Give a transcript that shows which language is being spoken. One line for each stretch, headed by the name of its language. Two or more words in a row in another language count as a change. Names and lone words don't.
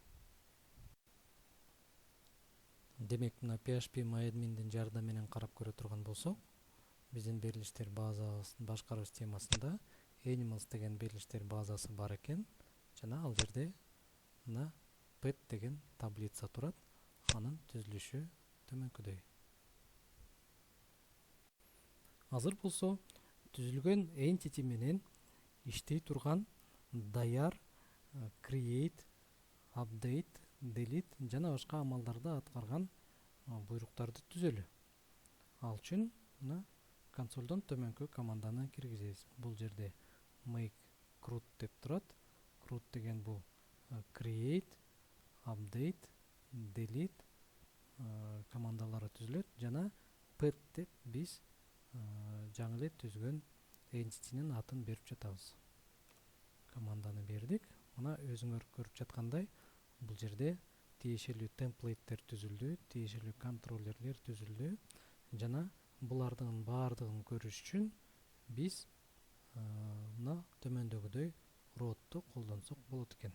Kyrgyz: Демек, мына PHP-MyAdmin'дин жардамы менен карап көрө турган болсок, биздин берилиштер базабыздын башкаруу системасында Animals деген берилиштер базасы бар экен жана ал жерде мына pet деген таблица турат. Анын түзүлүшү төмөнкүдөй. Азыр болсо түзүлгөн entity менен иштей турган даяр
English: create, update, delete
Kyrgyz: жана башка амалдарды аткарган буйруктарды түзөлү. Ал үчүн мына консолдон төмөнкү команданы киргизебиз. Бул жерде
English: make CRUD
Kyrgyz: деп турат. CRUD деген бул
English: create, update, delete
Kyrgyz: командалары түзүлөт жана pet деп биз жаңы эле түзгөн entity'нин атын берип жатабыз. Команданы бердик. Мына өзүңөр көрүп жаткандай, бул жерде тиешелүү темплейттер түзүлдү, тиешелүү контроллерлер түзүлдү жана булардын баардыгын көрүш үчүн биз мына төмөндөгүдөй root'ту колдонсок болот экен.